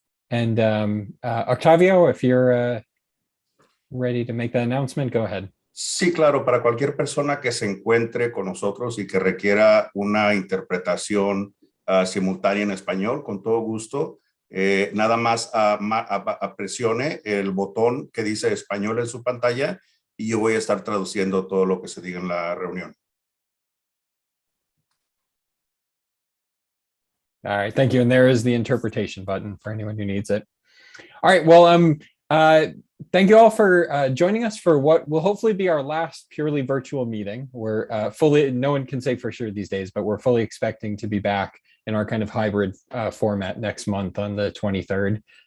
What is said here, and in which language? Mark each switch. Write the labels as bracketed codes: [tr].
[en] And Octavio, if you're ready to make that announcement, go ahead. [es] Sí, claro, para cualquier persona que se encuentre con nosotros y que requiera una interpretación simultánea en español, con todo gusto, nada más presione el botón que dice español en su pantalla y yo voy a estar traduciendo todo lo que se diga en la reunión. [en] All right, thank you. And there is the interpretation button for anyone who needs it. All right, well, thank you all for joining us for what will hopefully be our last purely virtual meeting. We're no one can say for sure these days, but we're fully expecting to be back in our kind of hybrid format next month on the 23rd.